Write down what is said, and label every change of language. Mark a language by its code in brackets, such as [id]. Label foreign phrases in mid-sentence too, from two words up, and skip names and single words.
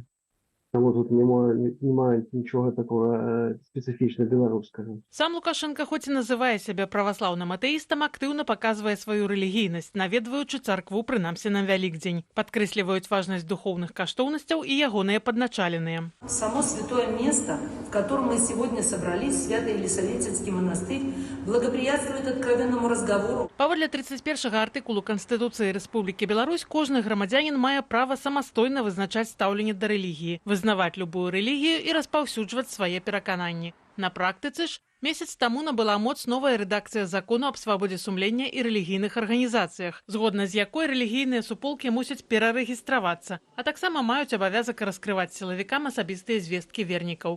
[be] Таму тут [uk] немає нічого такого специфічно [be] беларускага. Сам Лукашенко, хоць і называе сябе праваслаўным атэістам, актыўна паказвае сваю рэлігійнасць, наведваючы царкву прынамсі на Вялікдзень. Падкрэсліваюць важнасць духоўных каштоўнасцяў і ягоныя падначаленыя. [ru] Само святое место, в котором мы сегодня собрались, Святый Елисаветинский монастырь, благоприятствует откровенному разговору. [be] Паводле 31-го артыкулу Канстытуцыі Рэспублікі Беларусь, кожны грамадзянін мае права самастойна вызначаць стаўленне да рэлігіі, вызнаваць любую рэлігію і распаўсюджваць свае перакананні. На практыцы ж месяц таму набыла моц новая рэдакцыя закону аб свабодзе сумлення і рэлігійных арганізацыях, згодна з якой рэлігійныя суполкі мусяць перарэгістравацца, а таксама маюць абавязак раскрываць сілавікам асабістыя звесткі вернікаў.